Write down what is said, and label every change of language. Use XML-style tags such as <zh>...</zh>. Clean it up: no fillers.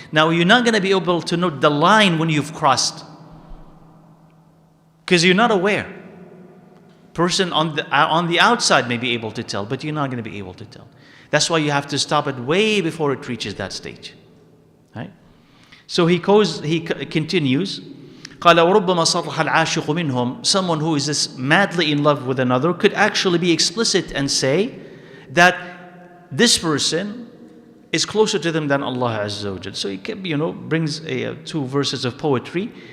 <en>Now you're not going to be able to note the line when you've crossed, because you're not aware. Person on the outside may be able to tell, but you're not going to be able to tell. That's why you have to stop it way before it reaches that stage. Right? So he continues.</en> <ar>قال وربما صرح العاشق منهم.</ar> <en>Someone who is this madly in love with another could actually be explicit and say that this person is closer to them than Allah Azza wa Jal. So he brings two verses of poetry.</en>